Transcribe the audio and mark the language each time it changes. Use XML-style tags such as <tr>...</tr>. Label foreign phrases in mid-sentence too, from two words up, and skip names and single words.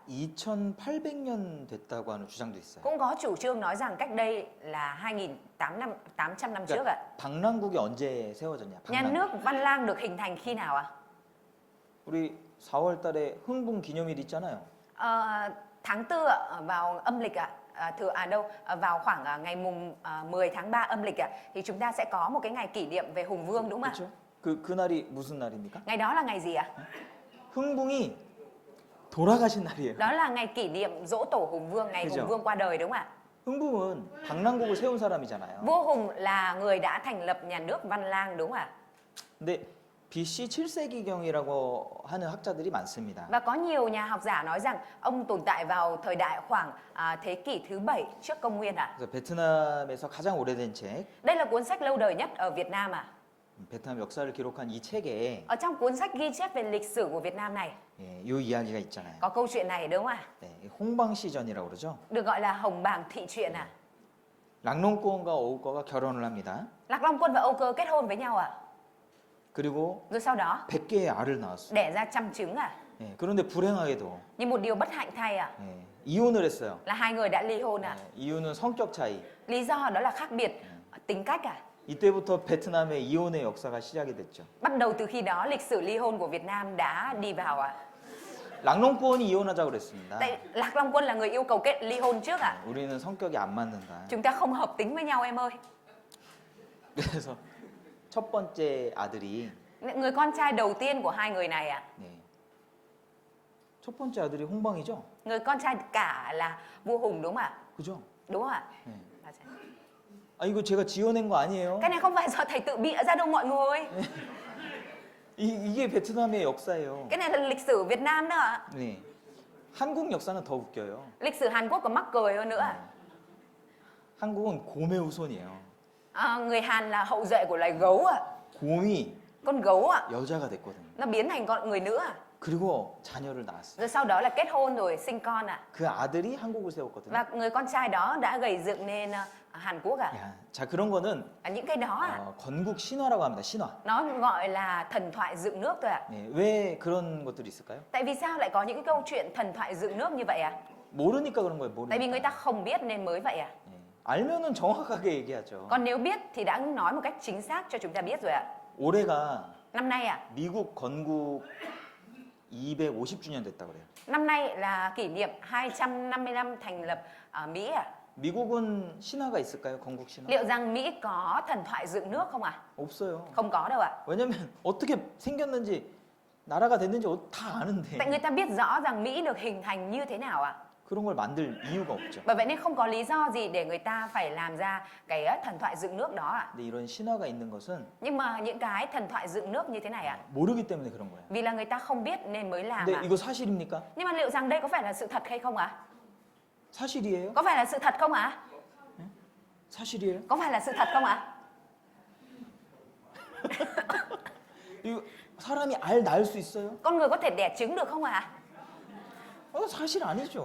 <ko>2,800년 됐다고 하는 주장도 있어요.</ko> <vi>Cũng có chủ trương nói rằng cách đây là 2.800 năm trước ạ.</vi> <ko>그러니까 방랑국이 언제 세워졌냐?</ko> <vi>Nhà</vi> <ko>방랑국.</ko> <vi>nước Văn Lang được hình thành khi nào ạ?</vi> <ko>우리 4월 달에 흥분 기념일 있잖아요.</ko> <vi>Tháng 4 ạ, vào âm lịch ạ. Vào khoảng ngày mùng 10 tháng 3 âm lịch ạ, thì chúng ta sẽ có một cái ngày kỷ niệm về Hùng Vương đúng không ạ?</vi> <ko>그렇죠? 그 날이 무슨 날입니까?</ko> <vi>Ngày đó là ngày gì ạ?</vi> <ko>흥붕이 돌아가신 날이에요.</ko> <vi>Đó là ngày kỷ niệm dỗ tổ Hùng Vương, ngày</vi> <ko>K죠.</ko> <vi>Hùng Vương qua đời đúng không ạ?</vi> <ko>흥붕은 방랑국을 세운 사람이잖아요.</ko> <vi>Vua Hùng là người đã thành lập nhà nước Văn Lang đúng không ạ?</vi> <ko>근데 BC 7세기경이라고 하는 학자들이 많습니다.</ko> <vi>Và có nhiều nhà học giả nói rằng ông tồn tại vào thời đại khoảng thế kỷ thứ 7 trước công nguyên ạ.</vi> <ko>그래서 베트남에서 가장 오래된 책,</ko> <vi>Đây là cuốn sách lâu đời nhất ở Việt Nam ạ.</vi> <ko>베트남 역사를 기록한 이 책에</ko> <vi>Ở trong cuốn sách ghi chép về lịch sử của Việt Nam này</vi> <ko>예, 이 이야기가 있잖아요.</ko> <vi>có câu chuyện này đúng không ạ?</vi> <ko>네, 홍방시전이라고 그러죠.</ko> <vi>Được gọi là Hồng Bàng thị truyện ạ.</vi> <ko>락농권과 오우거가 결혼을 합니다.</ko> <vi>Lạc Long Quân và Âu Cơ kết hôn với nhau ạ.</vi> <ko>그리고</ko> <vi>Rồi sau đó</vi> <ko>100개의 알을 낳았어요.</ko> <vi>đẻ ra 100 trứng ạ.</vi> <ko>예, 그런데 불행하게도</ko> <vi>Nhưng một điều bất hạnh thay ạ</vi> <ko>예, 이혼을 했어요.</ko> <vi>là hai người đã ly hôn ạ.</vi> <ko>예, 이유는 성격 차이.</ko> <vi>Lý do đó là khác biệt tính cách ạ.</vi> <ko>이때부터 베트남의 이혼의 역사가 시작이 됐죠.</ko> <vi>Bắt đầu từ khi đó lịch sử ly hôn của Việt Nam đã đi vào ạ.</vi> <ko>락농권이 이혼하자고 그랬습니다.</ko> <vi>Tại Lạc Long Quân là người yêu cầu kết ly hôn trước ạ.</vi> <ko>우리는 성격이 안 맞는다.</ko> <vi>Chúng ta không hợp tính với nhau em ơi.</vi> <ko>그래서 첫 번째 아들이</ko> <vi>Người con trai đầu tiên của hai người này ạ.</vi> <ko>네. 첫 번째 아들이 홍방이죠.</ko> <vi>Người con trai cả là vua Hùng đúng không ạ?</vi> <ko>그죠?</ko> <vi>Đúng không ạ?</vi> <ko>네. 아 이거 제가 지어낸 거 아니에요.</ko> <vi>Cái này không phải do thầy tự bịa ra đâu mọi người.</vi> <ko>이게 베트남의 역사예요.</ko> <vi>Cái này là lịch sử Việt Nam đó ạ.</vi> <ko>네. 한국 역사는 더 웃겨요.</ko> <vi>Lịch sử Hàn Quốc còn mắc cười hơn nữa ạ.</vi> <ko>한국은 곰의 후손이에요.</ko> <vi>Người Hàn là hậu duệ của loài gấu ạ.</vi> <ko>곰이</ko> <vi>Con gấu ạ.</vi> <ko>여자가 됐거든요.</ko> <vi>Nó biến thành con người nữ ạ.</vi> <ko>그리고 자녀를 낳았어요.</ko> <vi>Rồi sau đó là kết hôn rồi sinh con ạ.</vi> <ko>그 아들이 한국을 세웠거든요.</ko> <vi>Và người con trai đó đã gầy dựng nên Hàn Quốc ạ.</vi> <ko>야, 자 그런 거는</ko> <vi>Những cái đó ạ,</vi> <ko>건국 신화라고 합니다. 신화.</ko> <vi>nó gọi là thần thoại dựng nước thôi ạ.</vi> <ko>네, 왜 그런 것들이 있을까요?</ko> <vi>Tại vì sao lại có những cái câu chuyện thần thoại dựng nước như vậy ạ?</vi> <ko>모르니까 그런 거예요.</ko> <vi>Tại vì người</vi> <ko>모르니까.</ko> <vi>ta không biết nên mới vậy ạ.</vi> <ko>네. 알면은 정확하게 얘기하죠.</ko> <vi>Còn nếu biết thì đã nói một cách chính xác cho chúng ta biết rồi ạ.</vi> <ko>올해가</ko> <vi>Năm nay ạ,</vi> <ko>미국 건국 250주년 됐다 그래요.</ko> <vi>năm nay là kỷ niệm 250 năm thành lập Mỹ ạ.</vi> <ko>미국은 신화가 있을까요? 건국 신화?</ko> <vi>Liệu rằng Mỹ có thần thoại dựng nước không ạ?</vi> <ko>없어요.</ko> <vi>Không có đâu ạ.</vi> <ko>왜냐면 어떻게 생겼는지 나라가 됐는지 다 아는데</ko> <vi>Tại người ta biết rõ rằng Mỹ được hình thành như thế nào ạ.</vi> <ko>그런 걸 만들 이유가 없죠.</ko> <vi>Bởi vậy nên không có lý do gì để người ta phải làm ra cái thần thoại dựng nước đó ạ.</vi> <ko>근데 이런 신화가 있는 것은</ko> <vi>Nhưng mà những cái thần thoại dựng nước như thế này ạ,</vi> <ko>모르기 때문에 그런 거예요.</ko> <vi>vì là người ta không biết nên mới làm</vi> <ko>근데</ko> <vi>ạ.</vi> <ko>이거 사실입니까?</ko> <vi>Nhưng mà liệu rằng đây có phải là sự thật hay không ạ?</vi> <ko>사실이에요?</ko> <vi>Có phải là sự thật không ạ?</vi> <ko>사실이에요?</ko> <vi>Có phải là sự thật không ạ?</vi> <ko>이거 사람이 알 낳을 수 있어요?</ko> <vi>Con người có thể đẻ trứng được không ạ?</vi> <ko>사실 아니죠.</ko>